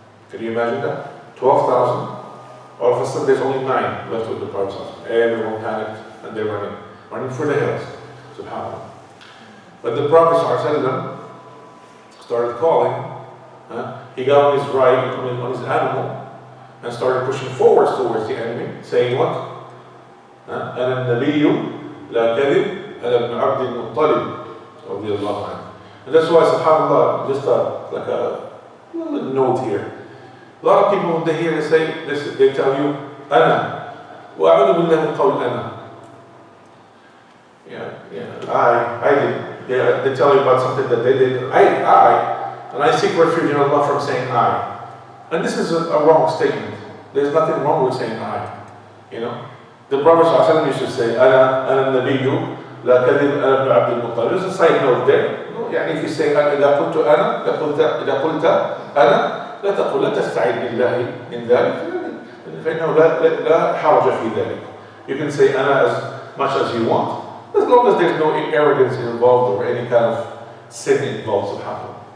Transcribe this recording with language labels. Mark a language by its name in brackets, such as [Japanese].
[English] Can you imagine that? 12,000, all of a sudden there's only 9 left with the Prophet ﷺ. Everyone panicked and they're running for the hills. SubhanAllah. But the Prophet ﷺ started calling. He got on his ride, on his animal, and started pushing forwards towards the enemy, saying what? [Arabic] أنا النبي لا كذب أنا ابن عبد المطلب رضي الله عنه. [English] And that's why, subhanAllah, just like a little note here. A lot of people, when they hear they say this, they tell you, أنا. [Arabic] وأعوذ بالله من قول أنا. [English] I did. They tell you about something that they did. And I seek refuge in Allah from saying I. And this is a wrong statement. There's nothing wrong with saying I. The Prophet ﷺ used to say, [Arabic] أنا النبي لا كذب أنا ابن عبد المطلب. [English] There's a side note there. [Arabic] يعني [English] if you say [Arabic] إذا قلت أنا إذا قلت أنا لا تقل لا تستعيذ بالله من ذلك فإنه لا حرج في ذلك. [English] You can say أنا as much as you want, as long as there's no arrogance involved or any kind of sin involved. Subhanallah.